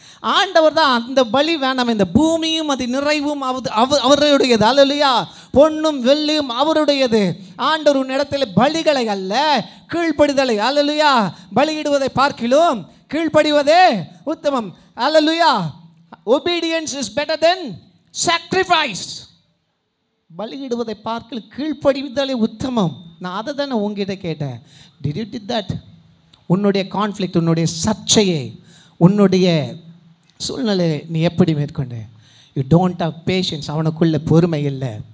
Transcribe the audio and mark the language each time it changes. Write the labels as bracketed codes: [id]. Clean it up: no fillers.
[ta] ஆண்டவர் தான் அந்த பலி வேணாம், இந்த பூமியும் அது நிறைவும் அவருடையது. அல்லேலூயா. பொன்னும் வெள்ளியும் அவருடையது. ஆண்டவர் உன் இடத்துல பலிகளை அல்ல கீழ்ப்படிதலை. அல்லேலூயா. பலியிடுவதை பார்க்கிலும் கீழ்ப்படிவதே உத்தமம். அல்லேலூயா. [en] obedience is better than sacrifice. [ta] பலியிடுவதை பார்க்கல கீழ்ப்படிவதே உத்தமம். நான் அதை தானே உங்ககிட்ட கேட்டேன். [en] did you did that? [ta] உன்னுடைய கான்ஃப்ளிக்ட், உன்னுடைய சர்ச்சையை, உன்னுடைய சூழ்நிலையை நீ எப்படி மேற்கொண்டு? [en] You don't have patience. [ta] அவனுக்குள்ள பொறுமை இல்லை.